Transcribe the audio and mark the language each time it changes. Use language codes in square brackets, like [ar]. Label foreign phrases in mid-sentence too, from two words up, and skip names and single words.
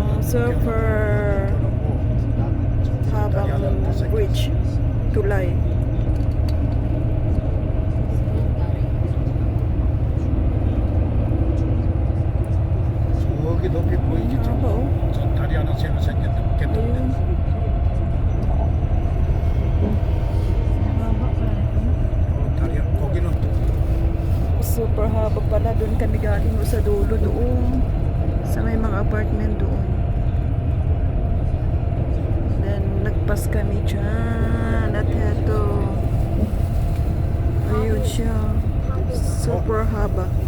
[tl] Super habang bridge, tulay. [ko] 저기 높이 보이지? 저 다리 하나 새로 생겼는데 개똥데. 다리 거기는 [tl] Super haba pala. Doon kami galing sa dulo doon. Sa may mga apartment doon. Then, nagpas kami dyan. At eto. Ayun siya. Super haba.